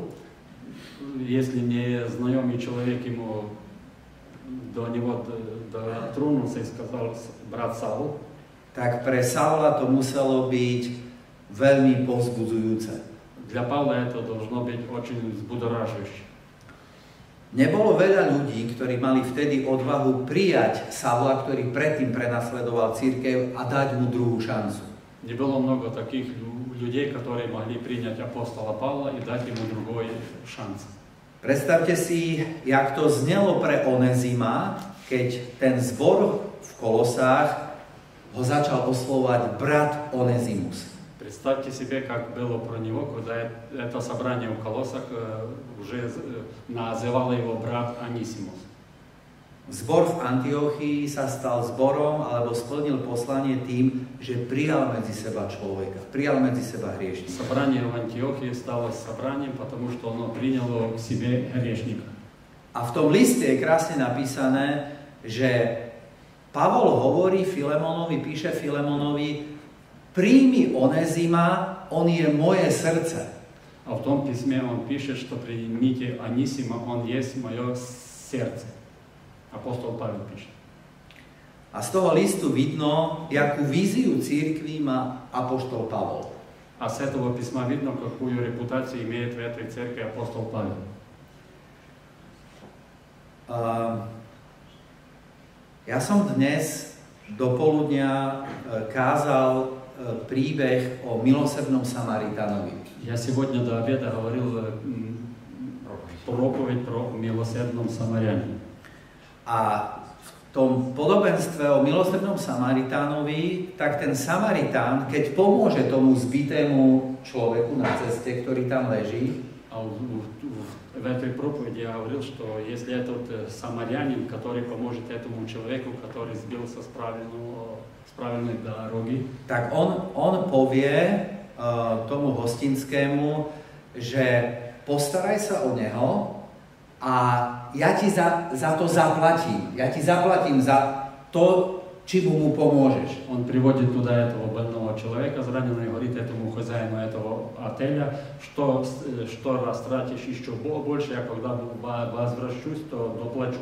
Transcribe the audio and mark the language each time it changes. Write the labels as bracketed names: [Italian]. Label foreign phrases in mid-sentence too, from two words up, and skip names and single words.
[Russian] Если не знакомый человек ему до него дотронулся и сказал: брат Саул, [Slovak] tak pre Saula to muselo byť veľmi povzbudzujúce. [Russian] для Павла это должно быть очень взбудораживающе. [Slovak] Nebolo veľa ľudí, ktorí mali vtedy odvahu prijať Saula, ktorý predtým prenasledoval cirkev, a dať mu druhú šancu. [Russian] Не было много таких людей, которые могли принять апостола Павла и дать ему другой шанс. [Slovak] Predstavte si, jak to znelo pre Onezima, keď ten zbor v Kolosách ho začal oslovať brat Onezimus. [Russian] Представьте себе, как было про него, когда это собрание в Колоссах уже называл его брат Анисимус. [Slovak] Zbor v Antiochii sa stal zborom, alebo splnil poslanie tým, že prijal medzi seba človeka, prijal medzi seba hriešnika. [Russian] Собрание в Антиохии стало собранием, потому что оно приняло к себе грешника. [Slovak] A v tom liste je krásne napísané, že Pavol hovorí Filemonovi, píše Filemonovi, príjmi Onezima, on je moje srdce. [Russian] А в том письме он пишет, что примите Анисима, он есть мое сердце. Апостол Павел пишет. [Slovak] A z toho listu vidno, jakú víziu cirkvi má apoštol Pavol. [Russian] А с этого письма видно, какую репутацию имеет в этой церкви апостол Павел. [Slovak] Ja som dnes do poludnia kázal príbeh o milosrdnom Samaritánovi. [Russian] Я сегодня до обеда говорил проповедь про милосердном самарянине. [Slovak] A v tom podobenstve o milosrdnom Samaritánovi, tak ten Samaritán, keď pomôže tomu zbitému človeku na ceste, ktorý tam leží, [Russian] А в этой проповеди я говорил, что если этот самарянин, который поможет этому человеку, который сбился с правильной дороги, [Slovak] tak on povie tomu hostinskému, že postaraj sa o neho a ja ti za to zaplatím. Ja ti zaplatím za to, čím mu pomôžeš. [Russian] Он приводит туда этого больного человека, зраненного, и говорит этому хозяину этого отеля, что растратишь еще больше, я когда возвращусь, то доплачу.